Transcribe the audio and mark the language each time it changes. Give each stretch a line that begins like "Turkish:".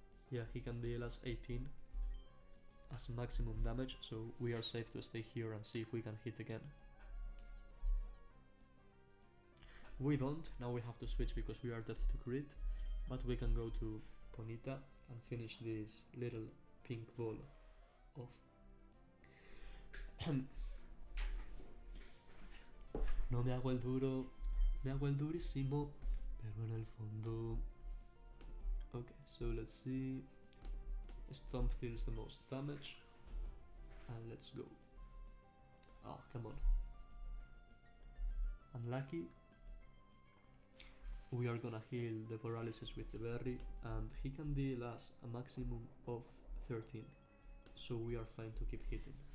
English: Yeah, he can deal us 18 as maximum damage, so we are safe to stay here and see if we can hit again. We don't, now we have to switch because we are dead to crit, but we can go to Ponyta and finish this little pink ball off.
Spanish: No me hago el duro, me hago el durísimo, pero en el fondo...
English: Okay, so let's see. Stomp deals the most damage, and let's go. Oh, come on. Unlucky. We are gonna heal the paralysis with the berry, and he can deal us a maximum of 13, so we are fine to keep hitting.